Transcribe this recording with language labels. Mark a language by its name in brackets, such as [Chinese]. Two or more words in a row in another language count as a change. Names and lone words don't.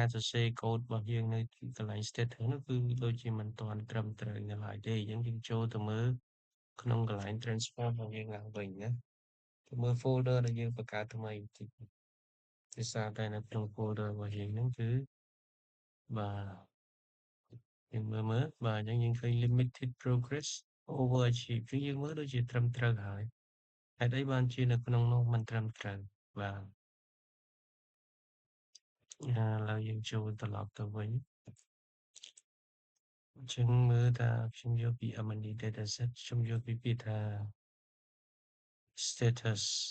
[Khmer] សរសេរកូដរបស់យើងនៅកន្លែង status នោះគឺដូចជាមិនទាន់ត្រឹមត្រូវនៅឡើយទេអញ្ចឹងយើងចូលទៅមើល ក្នុងកន្លែង transform របស់យើងឡើងវិញណាទៅមើល folder ដែលយើងបង្កើតថ្មីបន្តិចដោយសារតែនៅក្នុង folder របស់យើងហ្នឹងគឺបាទយើងមើលបាទអញ្ចឹងយើងឃើញ [English] limited progress overachieve [Khmer] គឺយើងមើលដូចជាត្រឹមត្រូវហើយហេតុអីបានជានៅក្នុងនោះមិនត្រឹមត្រូវបាទ ឥឡូវយើងចូលត្រឡប់ទៅវិញអញ្ចឹងមើលថាខ្ញុំយកពី [English] M&E dataset [Khmer] ខ្ញុំយកពីពាក្យថា status